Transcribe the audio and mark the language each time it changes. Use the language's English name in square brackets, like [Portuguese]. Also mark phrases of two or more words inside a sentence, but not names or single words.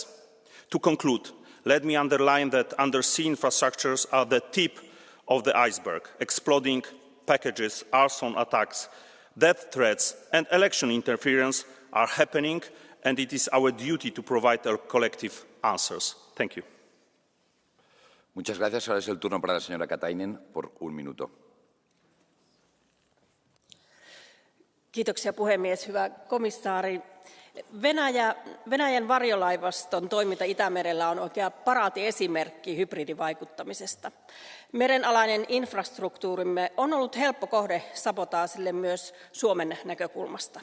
[English] To conclude, let me underline that undersea infrastructures are the tip of the iceberg. Exploding packages, arson attacks, death threats, and election interference are happening, and it is our duty to provide our collective answers. Thank you. [Spanish] Muchas gracias. Ahora es el turno para la señora Katainen por 1 minuto. [Finnish] Kiitoksia puhemies. Hyvä komissaari. Venäjän varjolaivaston toiminta Itämerellä on oikea paraatiesimerkki hybridivaikuttamisesta. Merenalainen infrastruktuurimme on ollut helppo kohde sabotaasille myös Suomen näkökulmasta.